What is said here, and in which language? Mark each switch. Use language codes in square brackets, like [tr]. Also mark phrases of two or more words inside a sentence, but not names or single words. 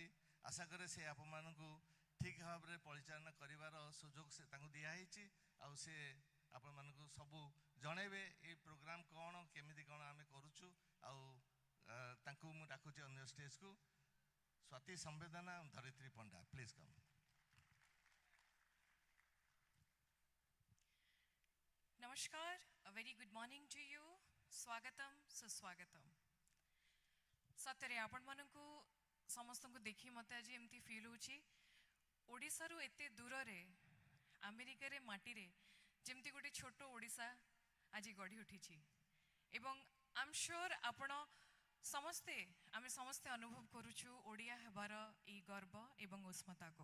[or] ଆଶା କରେ ସେ ଆପଣମାନଙ୍କୁ ଠିକ୍ ଭାବରେ ପରିଚାଳନା କରିବାର ସୁଯୋଗ ସେ ତାଙ୍କୁ ଦିଆହେଇଛି। ଆଉ ସେ ଆପଣମାନଙ୍କୁ ସବୁ ଜଣେଇବେ ଏଇ ପ୍ରୋଗ୍ରାମ କ'ଣ, କେମିତି କ'ଣ ଆମେ କରୁଛୁ। ଆଉ ତାଙ୍କୁ ମୁଁ ଡାକୁଛି ଅନ୍ୟ ଷ୍ଟେଜକୁ। ସ୍ୱାତି ସମ୍ବେଦନା, ଧରିତ୍ରୀ ପଣ୍ଡା, [en] please come. Namaskar, a very good morning to you. [or] ସ୍ୱାଗତମ୍, ସୁସ୍ୱାଗତମ୍. ସତରେ ଆପଣମାନଙ୍କୁ ସମସ୍ତଙ୍କୁ ଦେଖି ମୋତେ ଆଜି ଏମିତି ଫିଲ୍ ହେଉଛି, ଓଡ଼ିଶାରୁ ଏତେ ଦୂରରେ ଆମେରିକାରେ ମାଟିରେ ଯେମିତି ଗୋଟେ ଛୋଟ ଓଡ଼ିଶା ଆଜି ଗଢ଼ି ଉଠିଛି। ଏବଂ [en] I'm sure [or] ଆପଣ ସମସ୍ତେ, ଆମେ ସମସ୍ତେ ଅନୁଭବ କରୁଛୁ ଓଡ଼ିଆ ହେବାର ଏଇ ଗର୍ବ ଏବଂ ଉଷ୍ମତାକୁ।